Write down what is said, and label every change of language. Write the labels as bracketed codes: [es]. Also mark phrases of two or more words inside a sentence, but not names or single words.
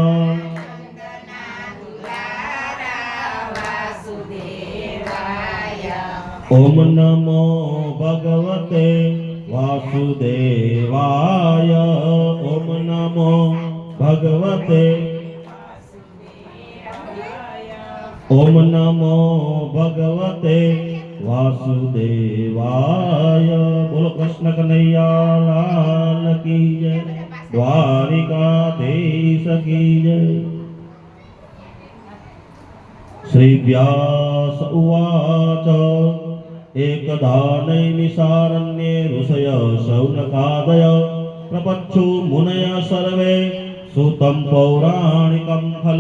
[sa] ओम नमो भगवते वासुदेवाय. ओम नमो भगवते. ओम नमो भगवते वासुदेवाय. [hi] बोलो कृष्ण कन्हैया लाल की जय, द्वारिकाधीश की जय. [sa] श्री व्यास उवाच एकदा नैमिषारण्ये ऋषय शौनकादय प्रपच्छु मुनय सर्वे सुतं पौराणिकं खलु.